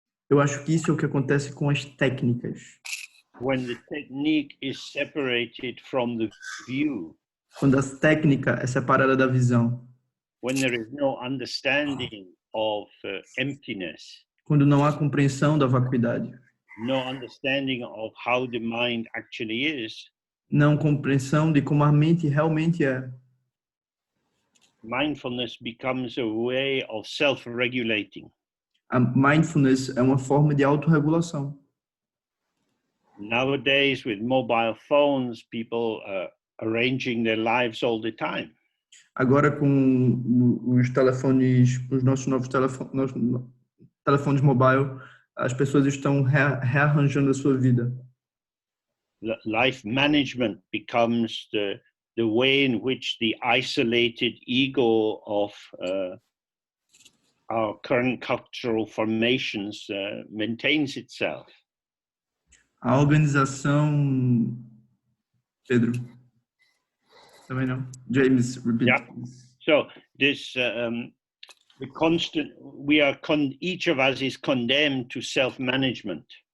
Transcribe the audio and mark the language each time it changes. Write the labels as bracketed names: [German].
[Portuguese] Eu acho que isso é o que acontece com as técnicas. [English] When the technique is separated from the view. [Portuguese] Quando a técnica é separada da visão. [English] When there is no understanding of emptiness. [Portuguese] Quando não há compreensão da vacuidade. [English] No understanding of how the mind actually is. [Portuguese] Não compreensão de como a mente realmente é. [English] Mindfulness becomes a way of self-regulating. [Portuguese] A mindfulness é uma forma de autorregulação. [English] Nowadays, with mobile phones, people are arranging their lives all the time. [Portuguese] Agora com os telefones, os nossos novos telefones mobile, as pessoas estão rearranjando a sua vida. [English] Life management becomes the way in which the isolated ego of our current cultural formations maintains itself. [Portuguese] A organização, Pedro, também não. [English] James, repeat. Yeah. So this the constant, each of us is condemned to self-management.